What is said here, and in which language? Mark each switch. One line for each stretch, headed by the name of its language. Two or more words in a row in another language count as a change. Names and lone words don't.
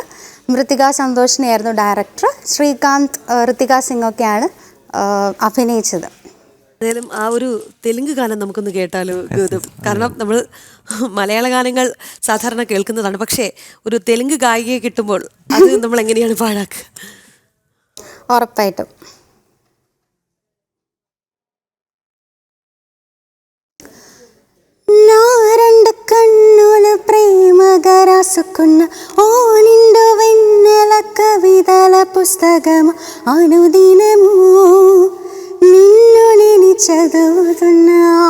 Malayalam: മൃത്തിക സന്തോഷിനെയായിരുന്നു ഡയറക്ടർ. ശ്രീകാന്ത്, ഋത്തിക സിംഗ് ഒക്കെയാണ് അഭിനയിച്ചത്. എന്തായാലും ആ ഒരു തെലുങ്ക് ഗാനം നമുക്കൊന്ന് കേട്ടാലോ ഗൗതം? കാരണം നമ്മൾ മലയാള ഗാനങ്ങൾ സാധാരണ കേൾക്കുന്നതാണ്, പക്ഷേ ഒരു തെലുങ്ക് ഗായികയെ കിട്ടുമ്പോൾ അത് നമ്മൾ എങ്ങനെയാണ് പാഴാക്കുക? ఉറപ്പായിട്ടും.
Telugu: నా రెండు కన్నులు ప్రేమగా రాసుకున్న ఓ నిండు వెన్నెల కవితల పుస్తకము అనుదినము నిన్ను నేను చదువుతున్నా.